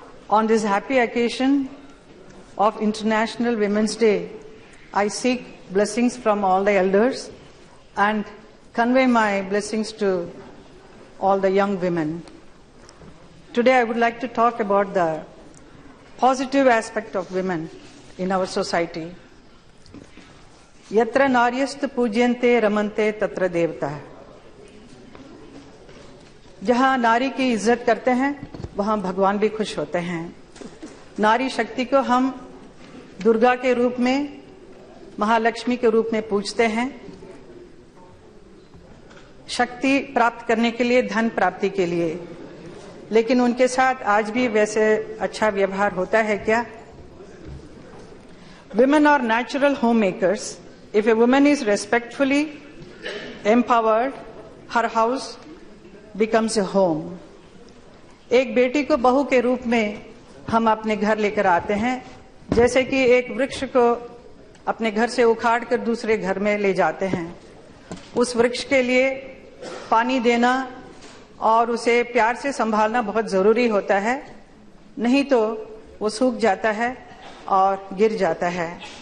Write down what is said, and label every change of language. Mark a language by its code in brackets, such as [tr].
[en] On this happy occasion of International Women's Day, I seek blessings from all the elders and convey my blessings to all the young women. Today I would like to talk about the positive aspect of women in our society. [sa] Yatra naryast पूज्यन्ते रमन्ते तत्र देवता. [hi] जहां नारी की इज्जत करते हैं वहां भगवान भी खुश होते हैं. नारी शक्ति को हम दुर्गा के रूप में, महालक्ष्मी के रूप में पूजते हैं. शक्ति प्राप्त करने के लिए, धन प्राप्ति के लिए. लेकिन उनके साथ आज भी वैसे अच्छा व्यवहार होता है क्या? [en] Women are natural homemakers. If a woman is respectfully empowered, her house becomes a home. [hi] एक बेटी को बहू के रूप में हम अपने घर लेकर आते हैं, जैसे कि एक वृक्ष को अपने घर से उखाड़ कर दूसरे घर में ले जाते हैं. उस वृक्ष के लिए पानी देना और उसे प्यार से संभालना बहुत जरूरी होता है, नहीं तो वो सूख जाता है और गिर जाता है.